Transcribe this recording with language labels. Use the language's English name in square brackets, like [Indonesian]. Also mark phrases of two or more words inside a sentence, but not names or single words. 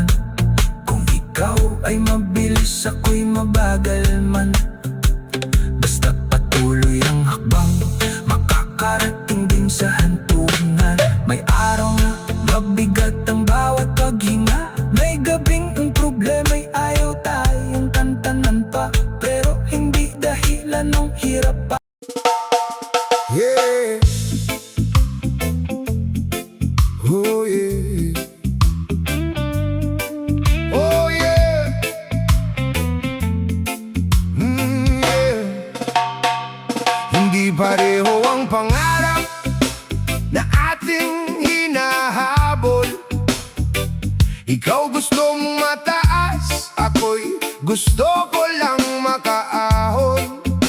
[Filipino] Kung ikaw ay mabilis, ako'y mabagal man, basta patuloy ang hakbang, makakarating din sa hantungan. May araw na mabigat ang bawat paghinga, may gabing ang problema'y ayaw tayong tantanan pa, pero hindi dahilan ng hirap pa. [English] Yeah. Oh yeah. Oh yeah. Yeah. [Filipino] Hindi pareho ang pangarap na ating hinahabol. Ikaw gusto mong mataas, ako'y gusto ko lang makaahon.